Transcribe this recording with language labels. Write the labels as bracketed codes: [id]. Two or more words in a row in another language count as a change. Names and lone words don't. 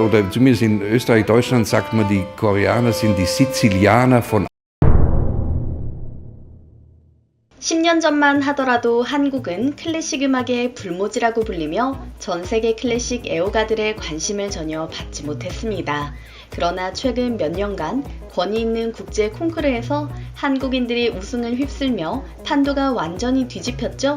[de] oder zumindest in Österreich, Deutschland sagt man, die Koreaner sind die Sizilianer von [ko] 10년 전만 하더라도 한국은 클래식 음악의 불모지라고 불리며 전 세계 클래식 애호가들의 관심을 전혀 받지 못했습니다. 그러나 최근 몇 년간 권위 있는 국제 콩쿠르에서 한국인들이 우승을 휩쓸며 판도가 완전히 뒤집혔죠?